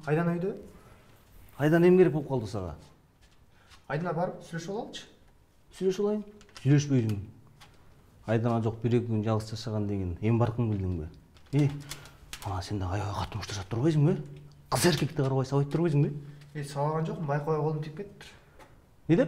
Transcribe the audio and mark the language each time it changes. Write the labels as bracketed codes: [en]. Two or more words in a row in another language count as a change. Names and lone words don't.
[ky] Айдан үйде? Айдан эм керек болып қалды саға? Айдана барып сүйлөшүп алалычы. Сүйлөшүп алайын. Сүйлөшпөйдүң. Айдана жок, бир-эки күн жалгыз жашаган деген эм баркын билдиңби? Ана сен да аябай катуу ушташат турбайсыңбы? Кыз эркекти карабай сабайт турбайсыңбы? Сабаган жокмун, байкабай колум тийип кетиптир. Не деп?